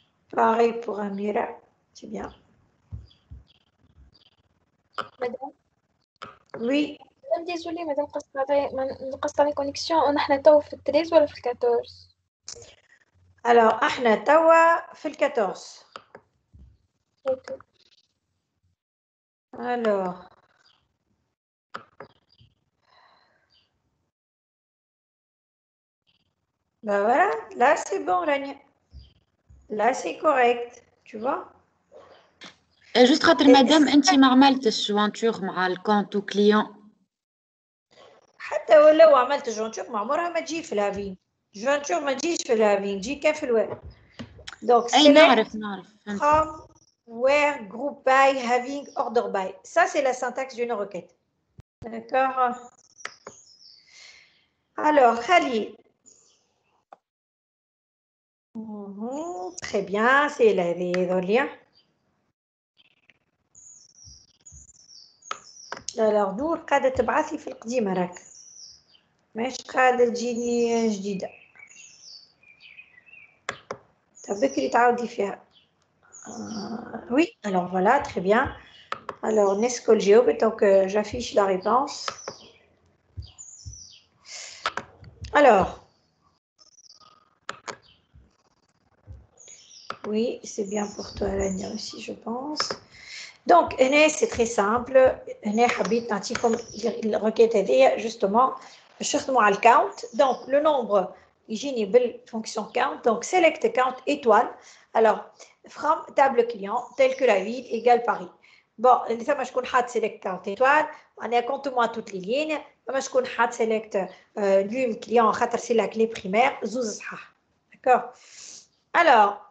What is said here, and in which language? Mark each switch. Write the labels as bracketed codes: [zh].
[fr] Pareil pour Amira, c'est bien. [ar] مدام [fr] Oui, [ar] مدام ديزولي مدام قصت علي كونيكسيون نحن تو في التريز ولا في الكاتورز؟ alors احنا توا في 14. اوكي [fr] Alors ben voilà, là c'est bon Rania. Là c'est correct, tu vois. [ar] جست خاطر مادام انت ما عملتش جوانتور مع الكونت وكليون. حتى ولو عملت جوانتور ما عمرها ما تجي في الهافين. جوانتور ما تجيش في الهافين تجي كان في الويب. [fr] Donc [ar] اي نعرف [en] from where group by having order by. [fr] Ça c'est la syntaxe d'une requête. D'accord. Alors Khalil. Très bien, c'est les liens. [ar] Alors نور قاعدة تبعث لي في القديمة راك ماش قاعدة تجيني جديدة. بكري تعاودي فيها. [fr] Oui, alors voilà, très bien. Alors Nescol Géo, donc j'affiche la réponse. Alors, oui, c'est bien pour toi, Rania aussi, je pense. Donc, c'est très simple. [ar] حبيت نعطيكم الركيت هذه [fr] justement [ar] شخدموا على الكاونت. [fr] Donc, le nombre يجيني بالfonction count. Donc, select count étoile. Alors, from table client tel que la ville égale Paris. Bon, [ar] اللي ثم شكون حاط [fr] select count étoile. معناها compte-moi toutes les lignes. [ar] ثم شكون حاط [fr] select num client خاطر c'est la clé primaire. [ar] زوز صحاح. [fr] D'accord. Alors,